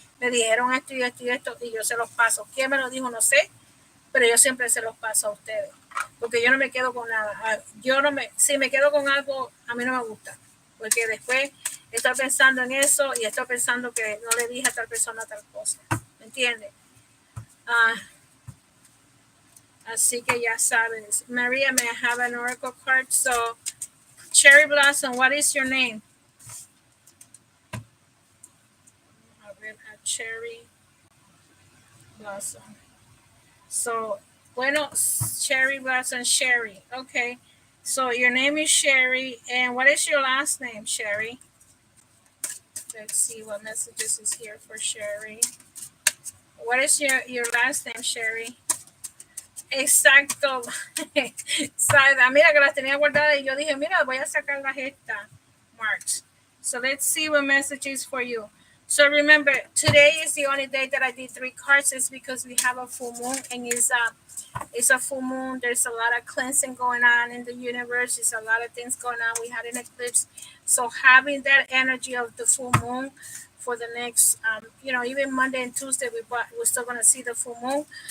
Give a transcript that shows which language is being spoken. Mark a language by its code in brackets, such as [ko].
[es] Me dijeron esto y esto y esto, y yo se los paso. ¿Quién me lo dijo? No sé, pero yo siempre se los paso a ustedes, porque yo no me quedo con nada. Si me quedo con algo, a mí no me gusta, porque después estoy pensando en eso y estoy pensando que no le dije a tal persona tal cosa, ¿me entiendes? Así que ya sabes. [en] Maria, may I have an oracle card? So, Cherry Blossom, what is your name? [es] A ver, a Cherry Blossom. [en] So, [es] bueno, [en] Cherry Blossom, Sherry. Okay. So, your name is Sherry. And what is your last name, Sherry? Let's see what messages is here for Sherry. What is your last name, Sherry? [es] Exacto. Sada, mira que las tenía guardadas y yo dije, mira, voy a sacarlas esta March. [en] So let's see what messages for you. So remember, today is the only day that I did 3 cards. It's because we have a full moon and it's a full moon. There's a lot of cleansing going on in the universe. There's a lot of things going on. We had an eclipse. So having that energy of the full moon for the next, even Monday and Tuesday, we're still going to see the full moon.